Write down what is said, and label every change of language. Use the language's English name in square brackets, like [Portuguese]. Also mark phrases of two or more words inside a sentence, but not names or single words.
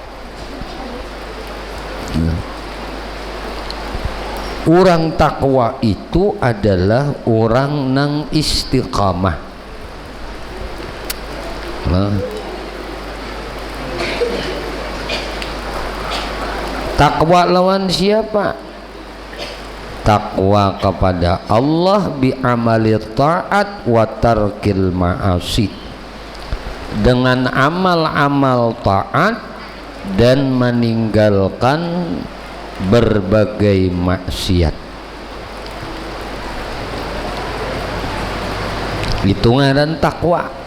[Banjar] Orang takwa itu adalah orang nang istiqamah. Nah, takwa lawan siapa? [Indonesian] Takwa kepada Allah [Arabic] بأعمال الطاعات وترك المعاصي, [Indonesian] dengan amal-amal taat dan meninggalkan berbagai maksiat. [Banjar] Itu ngaran takwa.